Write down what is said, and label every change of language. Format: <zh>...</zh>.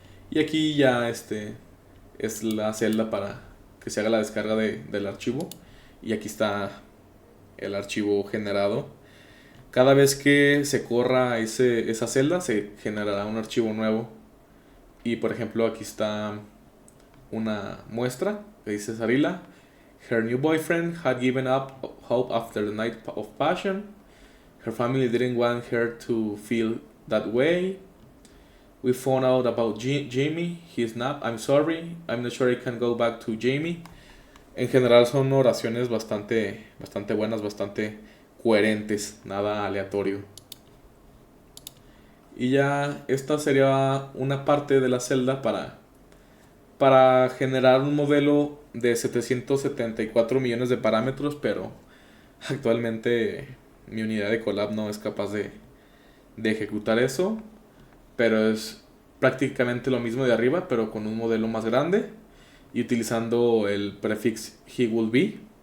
<es>Y aquí ya es la celda para que se haga la descarga del archivo. Y aquí está el archivo generado. Cada vez que se corra esa celda se generará un archivo nuevo. Y por ejemplo aquí está una muestra que dice Sarila.</es> <en>Her new boyfriend had given up hope after the night of passion. Her family didn't want her to feel that way. We found out about Jamie. He snapped, I'm sorry. I'm not sure I can go back to Jamie.</en> <es>En general son oraciones bastante buenas, bastante coherentes, nada aleatorio. Y ya esta sería una parte de la celda para generar un modelo de 774 millones de parámetros, pero actualmente mi unidad de Colab no es capaz de ejecutar eso, pero es prácticamente lo mismo de arriba, pero con un modelo más grande y utilizando el prefix he will be.</es>